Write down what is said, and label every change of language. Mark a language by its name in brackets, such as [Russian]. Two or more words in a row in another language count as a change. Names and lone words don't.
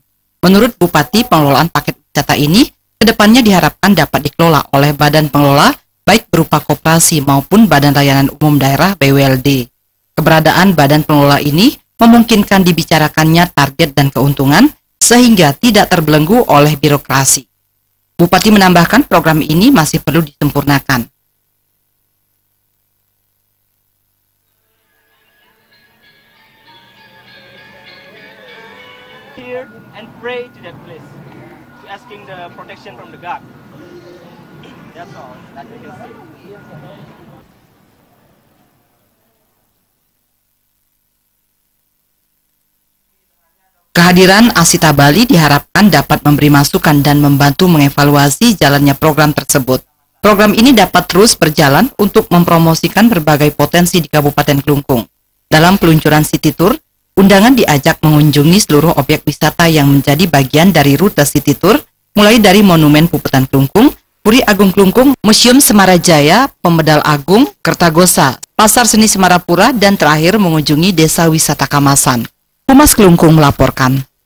[Indonesian] Menurut Bupati, pengelolaan paket wisata ini kedepannya diharapkan dapat dikelola oleh badan pengelola, baik berupa koperasi maupun Badan Layanan Umum Daerah BWLD. Keberadaan badan pengelola ini memungkinkan dibicarakannya target dan keuntungan, sehingga tidak terbelenggu oleh birokrasi. Bupati menambahkan program ini masih perlu disempurnakan. [English] Here and pray to that place, to asking the protection from the God. That's all that we can say. [Indonesian] Kehadiran Asita Bali diharapkan dapat memberi masukan dan membantu mengevaluasi jalannya program tersebut. Program ini dapat terus berjalan untuk mempromosikan berbagai potensi di Kabupaten Klungkung. Dalam peluncuran City Tour, undangan diajak mengunjungi seluruh objek wisata yang menjadi bagian dari rute City Tour, mulai dari Monumen Puputan Klungkung, Puri Agung Klungkung, Museum Semarajaya, Pemedal Agung, Kertagosa, Pasar Seni Semarapura, dan terakhir mengunjungi Desa Wisata Kamasan. Humas Klungkung melaporkan.